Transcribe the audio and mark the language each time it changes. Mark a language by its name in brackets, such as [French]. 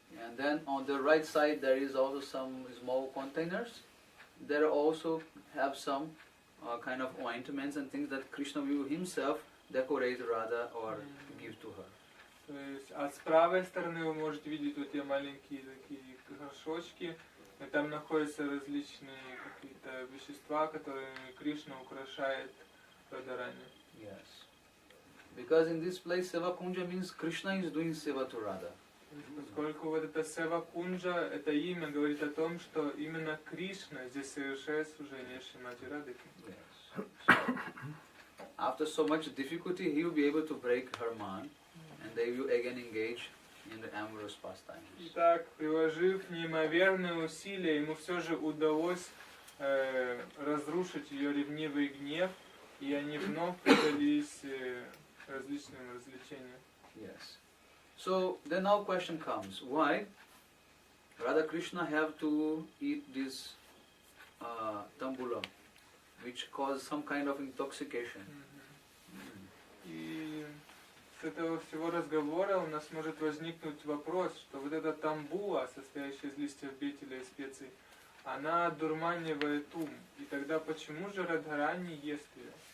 [English] And then on the right side there is also some small containers. There also have some kind of ointments and things that Krishna will himself decorate Radha or give to her. [Russian] То есть, а с правой стороны вы можете видеть вот те маленькие такие горшочки, и там находятся различные какие-то вещества, которыми Кришна украшает Радхарани. [English] Yes. Because in this place Seva Kunja means Krishna is doing seva to Radha. [Russian] Поскольку вот это Сева Кунджа, это имя говорит о том, что именно Кришна здесь совершает служение Шримати Радхике. [English] Yes. So, after so much difficulty, he will be able to break her man, and they will again engage in the amorous pastimes. [Russian] Итак, приложив неимоверные усилия, ему все же удалось разрушить ее ревнивый гнев, и они вновь предались различным развлечениям. [English] Yes. So then now question comes: why Radha Krishna have to eat this tambula, which cause some kind of intoxication? [Russian] И с этого всего разговора у нас может возникнуть вопрос, что вот эта тамбула, состоящая из листьев бетеля и специй, она одурманивает ум. И тогда почему же Радхарани ест ее?